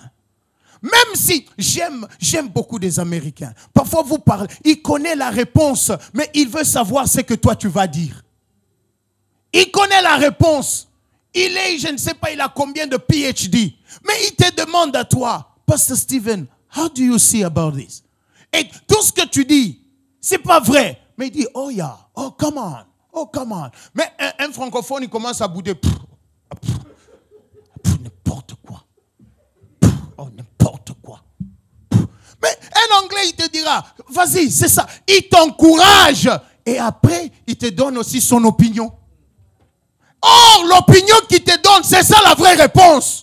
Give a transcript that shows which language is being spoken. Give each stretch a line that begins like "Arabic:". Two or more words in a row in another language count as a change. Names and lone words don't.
French: Même si j'aime beaucoup des Américains. Parfois vous parlez, il connaît la réponse, mais il veut savoir ce que toi tu vas dire. Il connaît la réponse. Il est, je ne sais pas, il a combien de PhD. Mais il te demande à toi,
English: Pastor Stephen, how do you see about this?
French: Et tout ce que tu dis, c'est pas vrai. Mais il dit,
English: oh yeah, oh come on, oh come on.
French: Mais un francophone, il commence à bouder. N'importe quoi. Oh, n'importe quoi. Mais un anglais, il te dira, vas-y, c'est ça. Il t'encourage. Et après, il te donne aussi son opinion. Or, l'opinion qu'il te donne, c'est ça la vraie réponse.